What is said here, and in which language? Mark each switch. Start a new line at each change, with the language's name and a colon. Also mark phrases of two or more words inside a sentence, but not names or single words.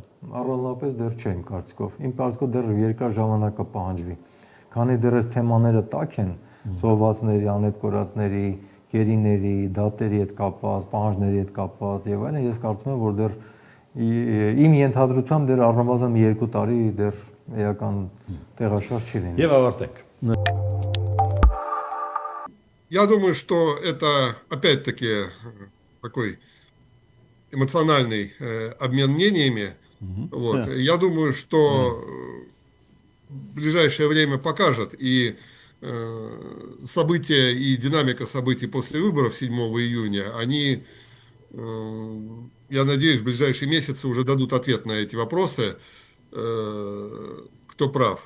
Armenian: Առանձնապես դեռ չեմ կարծիքով։ Իմ կարծիքով դեռ երկար ժամանակ կպահանջվի։ Քանի դեռ այս թեմաները տաք են, զոհվածների, անհետ կորածների, գերիների, դատերի հետ կապված, պահանջների հետ կապված եւ այլն, ես կարծում եմ, որ դեռ իմ ենթադրությամբ դեռ առնվազն մի 2 տարի դեռ էական տեղաշարժ չի լինի։ Եվ ավարտենք։
Russian: Я думаю, что это опять-таки такой эмоциональный обмен мнениями. Вот. Да. Я думаю, что в ближайшее время покажет и события, и динамика событий после выборов 7 июня, они, я надеюсь, в ближайшие месяцы уже дадут ответ на эти вопросы, кто прав.